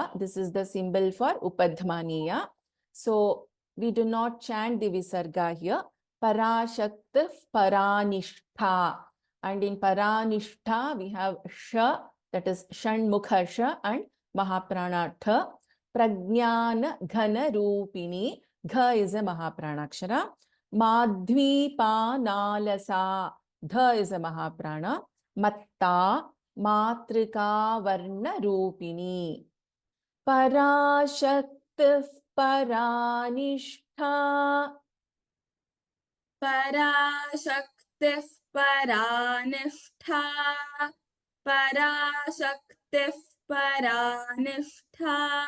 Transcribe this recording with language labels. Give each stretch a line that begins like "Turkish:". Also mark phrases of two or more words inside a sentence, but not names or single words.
English: This is the symbol for Upadhmaniya. So we do not chant the Visarga here.
Sanskrit: पराशक्ति परानिष्ठा.
English: And in Paranishtha we have Sha, that is
Sanskrit: षण्मुख ष
English: and
Sanskrit: महाप्राण ठ. प्रज्ञान घन रूपिणी.
English: Gha is a Mahaprana-akshara.
Sanskrit: मध्वीपानालसा.
English: Dha is a Mahaprana.
Sanskrit: मत्त मातृका वर्ण रूपिणी. पराशक्ति परानिष्ठा. पराशक्ति परानिष्ठा. पराशक्ति परानिष्ठा.